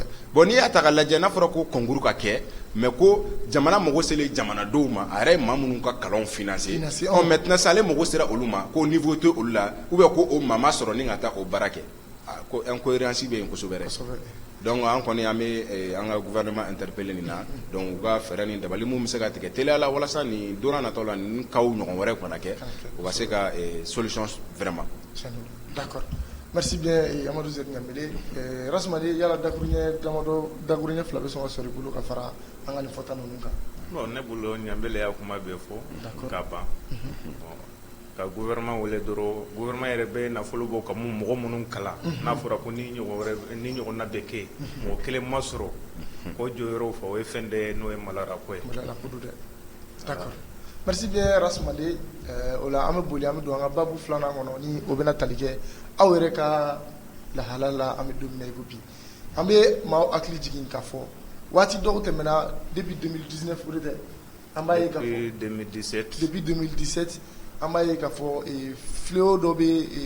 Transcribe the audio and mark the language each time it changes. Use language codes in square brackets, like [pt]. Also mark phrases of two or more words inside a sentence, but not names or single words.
[bm] Bon n'i y'a ta ka lajɛ n'a fɔra ko concours ka kɛ mais ko jamana mago selen jamanadenw ma a yɛrɛ ye maa minnu ka kalanw financer maintenant sa ale mago sera olu ma ko niveau tɛ olu la [fr] ou bien [bm] ko o maa ma sɔrɔ ni ka taa o baara kɛ ko incohérence bɛ yen kosɛbɛ dɛ. Donc an kɔni an bɛ an ka gouvernement interpeller nin na donc u ka fɛɛrɛ ni dabali mun bɛ se ka tigɛ teliya la walasa nin don n'a nataw la nin cas ɲɔgɔn wɛrɛ kana kɛ u ka se ka [fr] solution vraiment. [bm] D'accord. [fr] Merci bien [bm] Amadou Zed Ɲamele Rasmali yala dakuruɲɛ fila bɛ sɔn ka sɔrɔ i bolo ka fara an ka nin fɔta ninnu kan. Bon ne bolo Ɲamele y'a kuma bɛɛ fɔ ka ban ka gouvernement wele dɔrɔn gouvernement yɛrɛ bɛ nafolo bɔ ka mɔgɔ minnu kalan n'a fɔra ko ni ɲɔgɔnna bɛ kɛ mɔgɔ kelen ma sɔrɔ ko jɔyɔrɔ fɔ o ye fɛn dɛ n'o ye malarako ye. Malarako don dɛ. D'accord. [fr] Merci bien [bm] Rasmali o la an bɛ boli an bɛ don an ka babu filanan kɔnɔ ni o bɛna tali kɛ aw yɛrɛ ka lahala la an bɛ don min na i ko bi an bɛ maaw hakili jigin k'a fɔ waati dɔw tɛmɛna depuis 2019 o de tɛ an b'a ye k'a fɔ depuis 2017 an b'a ye k'a fɔ fléau dɔ bɛ